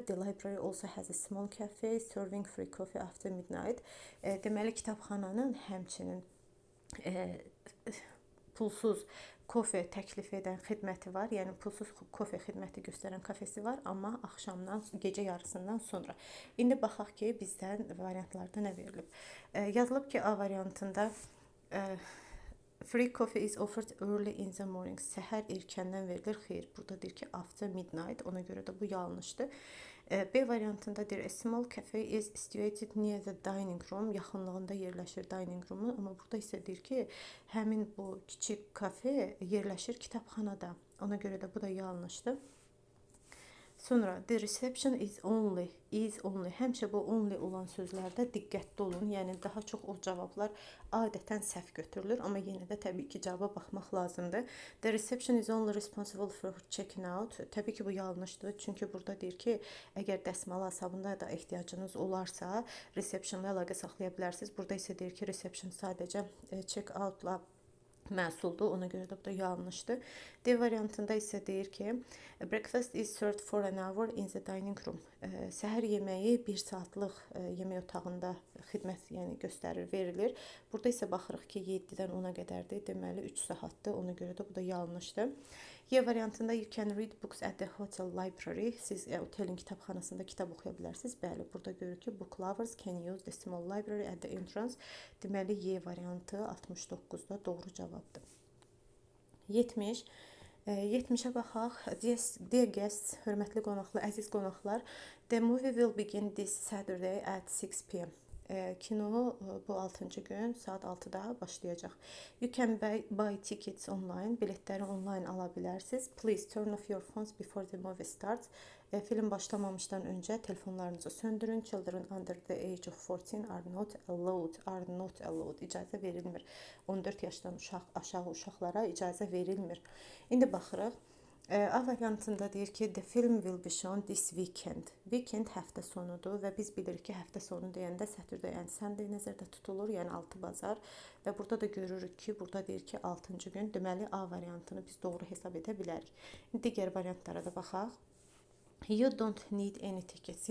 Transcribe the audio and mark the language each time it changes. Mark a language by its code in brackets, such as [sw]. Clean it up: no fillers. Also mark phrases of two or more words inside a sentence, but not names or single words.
[en] The library also has a small cafe serving free coffee after midnight. [az] Deməli kitabxananın həmçinin pulsuz kofe təklif edən xidməti var. Yəni pulsuz kofe xidməti göstərən kafesi var, amma axşamdan, gecə yarısından sonra. İndi baxaq ki, bizdən variantlarda nə verilib. Yazılıb ki, A variantında [en] free coffee is offered early in the morning. [az] Səhər erkəndən verilir. Xeyr, burada deyir ki, [en] after midnight. [az] Ona görə də bu yanlışdır. B variantında deyir, [en] a small cafe is situated near the dining room. [az] Yaxınlığında yerləşir [en] dining room. [az] Amma burada isə deyir ki, həmin bu kiçik kafe yerləşir kitabxanada. Ona görə də bu da yanlışdır. [en] Sonra the reception is only. [az] Həmişə bu only olan sözlərdə diqqətli olun. Yəni daha çox o cavablar adətən səhv götürülür, amma yenə də təbii ki, cavaba baxmaq lazımdır. [en] The reception is only responsible for checking out. [az] Təbii ki, bu yanlışdır. Çünki burada deyir ki, əgər dəsmala, sabuna da ehtiyacınız olarsa, receptionla əlaqə saxlaya bilərsiniz. Burada isə deyir ki, reception sadəcə [en] check outla [az] məhsuldur. Ona görə də bu da yanlışdır. D variantında isə deyir ki, [en] breakfast is served for an hour in the dining room. [az] Səhər yeməyi 1 saatlıq yemək otağında xidmət göstərir, verilir. Burada isə baxırıq ki, 7-dən 10-a qədərdir. Deməli 3 saatdır. Ona görə də bu da yanlışdır. Y variantında [en] you can read books at the hotel library. [az] Siz otelin kitabxanasında kitab oxuya bilərsiniz. Bəli, burada görürük ki, [en] book lovers can use the small library at the entrance. [az] Deməli Y variantı 69-da doğru cavabdır. 70. 70-ə baxaq. [en] Dear guests, [az] hörmətli qonaqlar, əziz qonaqlar, [en] the movie will begin this Saturday at 6 p.m. [az] Kino bu 6-cı gün saat 6-da başlayacaq. [en] You can buy tickets online. [az] Biletləri online ala bilərsiniz. [en] Please turn off your phones before the movie starts. [az] Film başlamamışdan öncə telefonlarınızı söndürün. [en] Children under the age of 14 are not allowed. [az] İcazə verilmir. 14 yaşdan aşağı uşaqlara icazə verilmir. İndi baxırıq. A variantında deyir ki, [en] the film will be shown this weekend. [az] Weekend həftə sonudur və biz bilirik ki, həftə sonu deyəndə [en] Saturday and Sunday [az] nəzərdə tutulur, yəni 6 bazar. Və burada da görürük ki, burada deyir ki, 6-cı gün. Deməli, A variantını biz doğru hesab edə bilərik. Digər variantlara da baxaq. [en] You don't need any tickets.